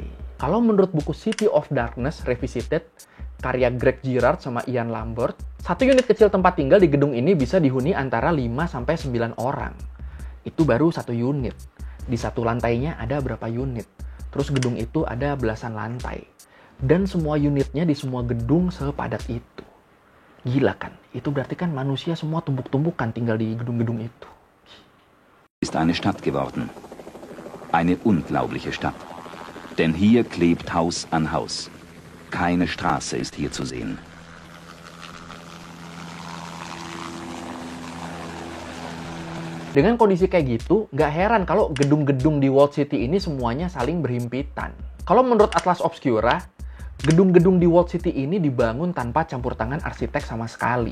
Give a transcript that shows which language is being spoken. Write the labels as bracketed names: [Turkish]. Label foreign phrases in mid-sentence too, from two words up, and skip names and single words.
[Indonesian] Kalau menurut buku City of Darkness Revisited, karya Greg Girard sama Ian Lambert, satu unit kecil tempat tinggal di gedung ini bisa dihuni antara 5-9 orang. Itu baru satu unit. Di satu lantainya ada berapa unit. Terus gedung itu ada belasan lantai. Dan semua unitnya di semua gedung sepadat itu. Gila kan? Itu berarti kan manusia semua tumpuk-tumpukan tinggal di gedung-gedung itu. [German] Ist eine Stadt geworden. Eine unglaubliche Stadt. Denn hier klebt Haus an Haus. Keine Straße ist hier zu sehen. [Indonesian] Dengan kondisi kayak gitu, nggak heran kalau gedung-gedung di Walled City ini semuanya saling berhimpitan. Kalau menurut Atlas Obscura, gedung-gedung di Walled City ini dibangun tanpa campur tangan arsitek sama sekali.